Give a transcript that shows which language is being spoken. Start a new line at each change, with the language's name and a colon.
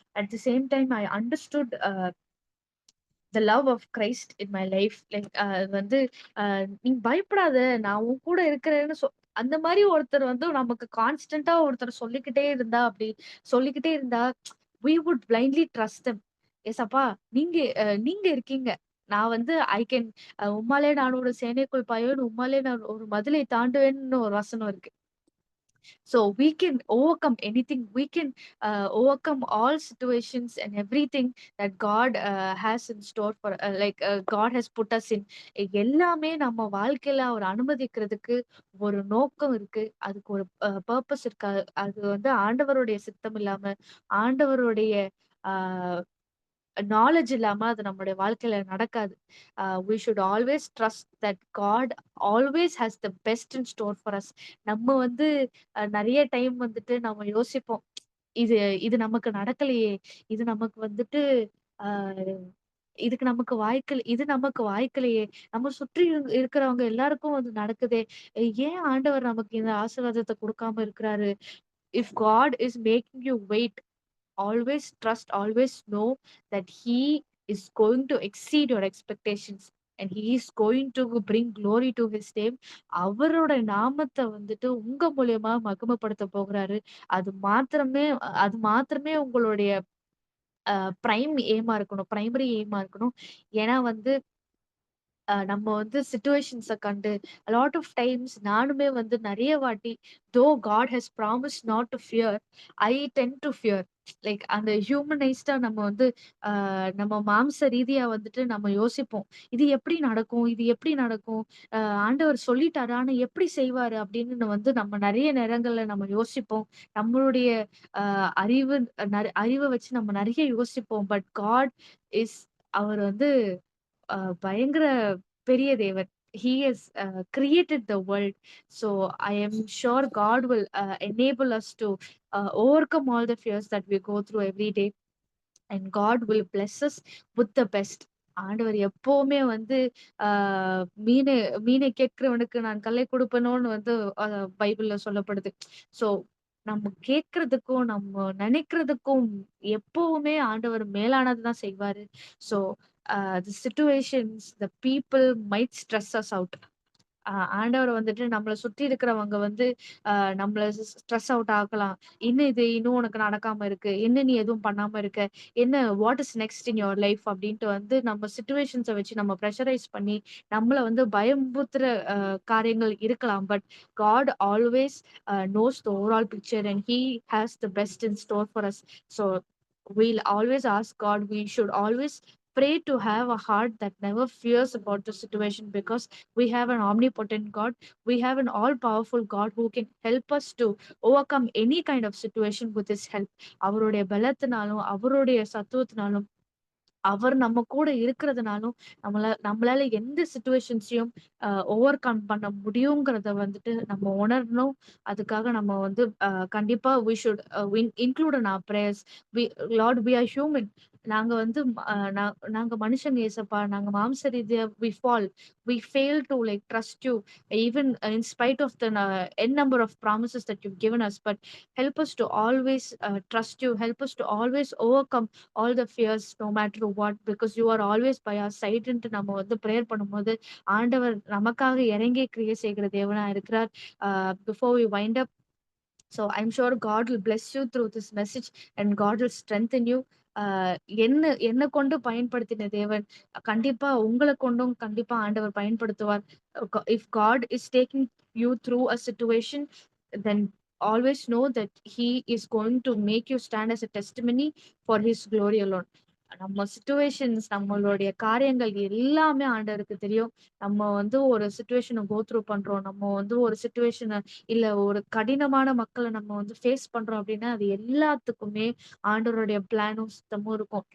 English: At the same time I understood the love of Christ in my life.
Tamil: Like வந்து நீ பயப்படாத, நான் உன் கூட இருக்கிறேன்னு அந்த மாதிரி ஒருத்தர் வந்து நமக்கு கான்ஸ்டன்டா ஒருத்தர் சொல்லிக்கிட்டே இருந்தா
English: we would blindly trust them.
Tamil: S அப்பா, நீங்க நீங்க இருக்கீங்க, நான் வந்து ஐ கேன் உம்மாலே நான் ஒரு சேனைக்குள் பாய்வேன், உம்மாலே நான் ஒரு மதிலை தாண்டுவேன்னு ஒரு வசனம் இருக்கு.
English: So we can overcome anything. We can overcome all situations and everything that God has in store for, God has put us in.
Tamil: எல்லாமே நம்ம வாழ்க்கையில அவர் அனுமதிக்கிறதுக்கு ஒரு நோக்கம் இருக்கு. அதுக்கு ஒரு பர்ப்பஸ் இருக்கு. அது வந்து ஆண்டவருடைய சித்தம் இல்லாம, ஆண்டவருடைய ஆ நாலேட்ஜ் இல்லாம அது நம்முடைய வாழ்க்கையில நடக்காது.
English: we should always trust that God always has the best in store for us.
Tamil: நம்ம வந்து நெறைய டைம் வந்துட்டு நம்ம யோசிப்போம். இது இது நமக்கு நடக்கலையே! இது நமக்கு வந்துட்டு அ இது நமக்கு வாய்க்கலையே! நம்ம சுற்றி இருக்கிறவங்க எல்லாருக்கும் வந்து நடக்குதே! ஏன் ஆண்டவர் நமக்கு இந்த ஆசீர்வாதத்த குடுக்காம இருக்கிறாரு?
English: If God is making you wait, always trust, always know that He is going to exceed your expectations and He is going to bring glory to His name.
Tamil: அவரோட நாமத்த வந்துட்டு உங்க மூலியமா மகிமைப்படுத்த போகிறாரு. அது மாத்திரமே உங்களுடைய பிரைமரி எய்மா இருக்கணும். ஏன்னா வந்து நம்ம வந்து சிச்சுவேஷன்ஸ கண்டு
English: lot of times
Tamil: நானுமே வந்து நெறைய வாட்டி
English: Though God has promised not to fear, I tend to fear.
Tamil: Like அந்த ஹியூமனைஸ்டா நம்ம வந்து நம்ம மாம்ச ரீதியா வந்துட்டு நம்ம யோசிப்போம். இது எப்படி நடக்கும்? இது எப்படி நடக்கும்? ஆண்டவர் சொல்லிட்டாரு. ஆனா எப்படி செய்வாரு? அப்படின்னு வந்து நம்ம நெறைய நேரங்கள்ல நம்ம யோசிப்போம். நம்மளுடைய அ அறிவு அறிவ வச்சு நம்ம நெறைய யோசிப்போம். பட் காட் இஸ் அவர் வந்து பயங்கர பெரிய தேவன்.
English: He has created the world. So I am sure God will enable us to overcome all the fears that we go through every day. And God will bless us with the best.
Tamil: ஆண்டவர் எப்பவுமே வந்து ஆ மீனை மீனை கேட்கிறவனுக்கு நான் கல்லை கொடுப்பேனோன்னு வந்து பைபிள்ல சொல்லப்படுது. சோ நம்ம கேட்கறதுக்கும் நம்ம நினைக்கிறதுக்கும் எப்பவுமே ஆண்டவர் மேலானது தான் செய்வாரு.
English: So the situations, the people might stress us out.
Tamil: ஆண்டவர் வந்துட்டு நம்மள சுத்தி இருக்கிறவங்க வந்து நம்மள ஸ்ட்ரெஸ் அவுட் ஆக்கலாம். இன்னும் உனக்கு நடக்காம இருக்கு. என்ன நீ எதுவும் பண்ணாம இருக்க? என்ன
English: what is next in your life
Tamil: அப்டின்ட்டு வந்து நம்ம சிச்சுவேஷன்ஸ வச்சு நம்ம பிரஷரைஸ் பண்ணி நம்மள வந்து பயம்புத்துற காரியங்கள் இருக்கலாம்.
English: But God always knows the overall picture and he has the best in store for us. So we'll always ask God, we should always pray to have a heart that never fears about the situation, because we have an omnipotent God. We have an all powerful God who can help us to overcome any kind of situation with His help.
Tamil: அவருடைய பலத்தினாலும் அவருடைய சத்துவத்தினாலும் அவர் நம்ம கூட இருக்கிறதுனாலும் நம்மளால எந்த சிச்சுவேஷன்ஸையும் over come பண்ண முடியுங்கிறத வந்துட்டு நம்ம உணரணும். அதுக்காக நம்ம வந்து கண்டிப்பா
English: we should include in our prayers. we Lord, we are human.
Tamil: நாங்க வந்து நாங்க மனுஷங்க ஏசப்பா. நாங்க மாம்ச ரீதியா
English: we fail to like trust you even in spite of the n number of promises that you've given us. But help us to always trust you. Help us to always overcome all the fears no matter what, because you are always by our side
Tamil: ன்ட்டு நம்ம வந்து prayer பண்ணும்போது ஆண்டவர் நமக்காக இறங்கி கிரியை செய்கிற தேவனா இருக்கிறார்.
English: Before we wind up, so I'm sure God will bless you through this message and God will strengthen you.
Tamil: என்ன என்ன கொண்டு பயன்படுத்தின தேவன் கண்டிப்பா உங்களை கொண்டும் கண்டிப்பா ஆண்டவர் பயன்படுத்துவார்.
English: If God is taking you through a situation, then always know that He is going to make you stand as a testimony for His glory alone.
Tamil: நம்ம சிச்சுவேஷன்ஸ் நம்மளுடைய காரியங்கள் எல்லாமே ஆண்டவருக்கு தெரியும். நம்ம வந்து ஒரு சிச்சுவேஷனை கோ த்ரூ பண்றோம். நம்ம வந்து ஒரு சிச்சுவேஷனை இல்ல ஒரு கடினமான மக்கள நம்ம வந்து ஃபேஸ் பண்றோம் அப்படின்னா, அது எல்லாத்துக்குமே ஆண்டவருடைய பிளானும், சித்தமும் இருக்கும்.